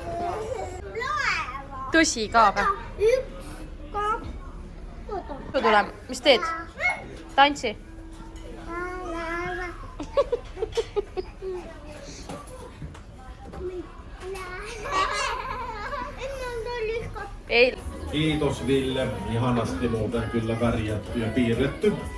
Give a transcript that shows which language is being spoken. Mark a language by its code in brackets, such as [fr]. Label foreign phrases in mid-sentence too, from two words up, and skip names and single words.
[et] Tõsi ka või? Üks, kaks, Tuleme. Mis teed? Tantsi. Ei. [fi] Kiitos Ville, ihanasti muuten kyllä värjätty ja piirretty.